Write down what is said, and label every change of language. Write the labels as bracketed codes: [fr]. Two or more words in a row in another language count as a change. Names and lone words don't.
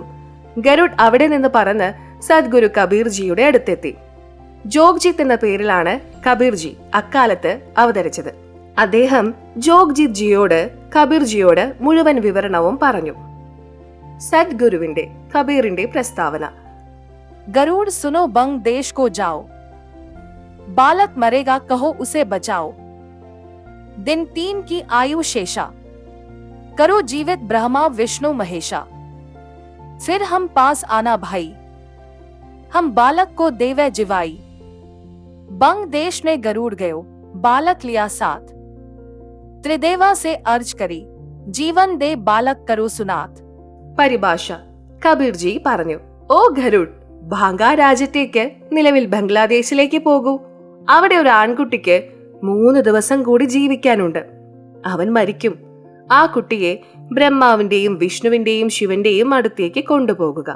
[ml] ഗരുഡ് അവിടെ നിന്ന് പറന്ന് സദ്ഗുരു കബീർജിയുടെ അടുത്തെത്തി. ജോഗ്ജിത്ത് എന്ന പേരിലാണ് കബീർജി അക്കാലത്ത് അവതരിച്ചത്. അദ്ദേഹം ജോഗ്ജിത് ജിയോട് കബീർജിയോട് മുഴുവൻ വിവരണവും പറഞ്ഞു. സദ്ഗുരുവിന്റെ കബീറിന്റെ പ്രസ്താവന. [hi] गरुड़ सुनो बंग देश को जाओ, बालक मरेगा कहो उसे बचाओ, दिन 3 की आयु शेषा, करो जीवित ब्रह्मा विष्णु महेशा, फिर हम पास आना भाई, हम बालक को देवे जिवाई. बंग देश ने गरुड़ गयो, बालक लिया साथ, त्रिदेवा से अर्ज करी, जीवन दे बालक करो सुनात. [ml] പരിഭാഷ. കബീർജി പറഞ്ഞു, ഓ ഗരുഡ്, ഭാങ്ക രാജ്യത്തേക്ക്, നിലവിൽ ബംഗ്ലാദേശിലേക്ക് പോകൂ. അവിടെ ഒരു ആൺകുട്ടിക്ക് 3 ദിവസം കൂടി ജീവിക്കാനുണ്ട്. അവൻ മരിക്കും. ആ കുട്ടിയെ ബ്രഹ്മാവിന്റെയും വിഷ്ണുവിന്റെയും ശിവന്റെയും അടുത്തേക്ക് കൊണ്ടുപോകുക.